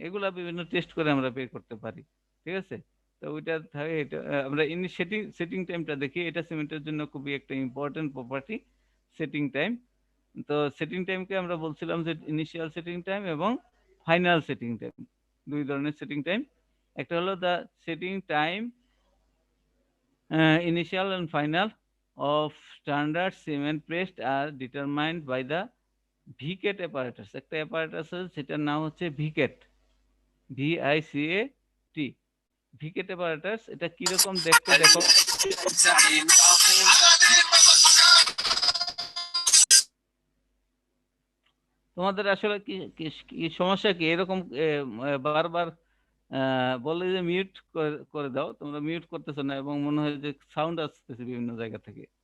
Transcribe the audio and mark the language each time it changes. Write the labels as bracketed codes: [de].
[bn] এগুলা বিভিন্ন টেস্ট করে আমরা বের করতে পারি। ঠিক আছে, তো ওইটা থাকে। এটা আমরা সেটিং টাইমটা দেখি, এটা সিমেন্টের জন্য খুবই একটা ইম্পর্টেন্ট প্রপার্টি, সেটিং টাইম। তো সেটিং টাইমকে আমরা বলছিলাম যে ইনিশিয়াল সেটিং টাইম এবং ফাইনাল সেটিং টাইম, দুই ধরনের সেটিং টাইম। একটা হলো [en] The setting time initial and final of standard cement paste are determined by the Vicat apparatus। [bn] একটা apparatus আছে সেটার নাম হচ্ছে ভিকেট, VICAT, ভিকেট apparatus। এটা কিরকম দেখতে দেখো, তোমাদের আসলে কি কি সমস্যা কি এরকম বারবার বলে যে মিউট করে দাও, তোমরা মিউট করতেছো না এবং মনে হয় যে সাউন্ড আসতেছে বিভিন্ন জায়গা থেকে।